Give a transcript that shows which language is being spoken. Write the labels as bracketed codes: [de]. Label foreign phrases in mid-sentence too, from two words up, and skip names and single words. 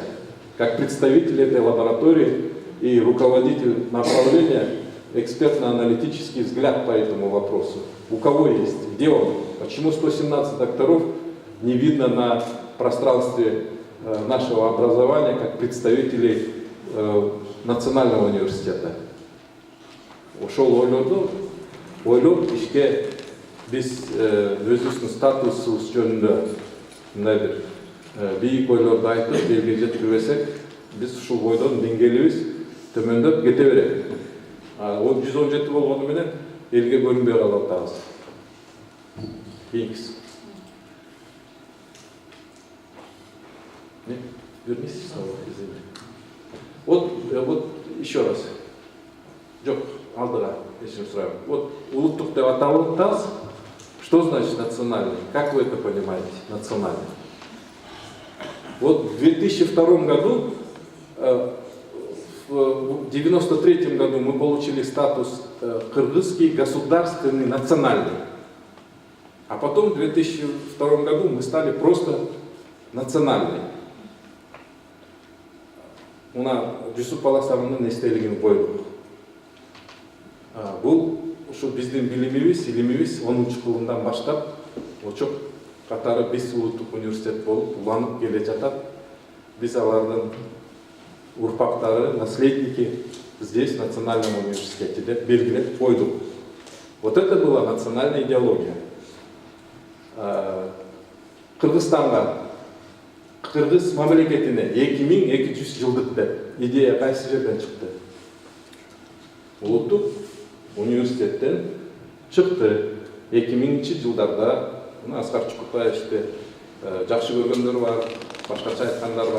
[ru] Как представитель этой лаборатории и руководитель направления экспертно-аналитический взгляд по этому вопросу. У кого есть? Где он? Почему 117 докторов не видно на пространстве нашего образования как представителей Национального университета? [ky] Ошол ойлоп ишке биз өзүбүздүн статусубуз жөнүндө мындай бир бийик ойлорду айтып элге жеткирбесек, биз ушул бойдон деңгээлибиз төмөндөп кете берет. 117 болгону менен элге көрүнбөй калып атабыз. Кийинкиси. [ru] Вернись снова, извини. Вот еще раз. [ky] Жок, алдыга, [ru] если сразу. [ky] Вот улуттук деп аталып атабыз. [ru] Что значит национальный? Как вы это понимаете, национальный? Вот в 2002 году, в 1993 году мы получили статус кыргызский, государственный, национальный. А потом в 2002 году мы стали просто национальный. [ky] Мына Жусуп Баласагындын эстелигин койдук. Бул ушу биздин билимибиз, илимибиз 10-кылымдан баштап очок катары биз улуттук университет болуп уланып келе жатат. Биз алардын урпактары, [ru] наследники здесь, в Национальном университете, [ky] деп белгилеп койдук. [ru] Вот это была национальная идеология. [ky] Кыргызстанга, кыргыз мамлекетине 2200 жылдык деп идея кайсы жерден чыкты? Улуттук университеттен чыкты. 2000 жылдарда Аскар Чукутаевичти жакшы көргөндөр бар, башкача айткандар бар.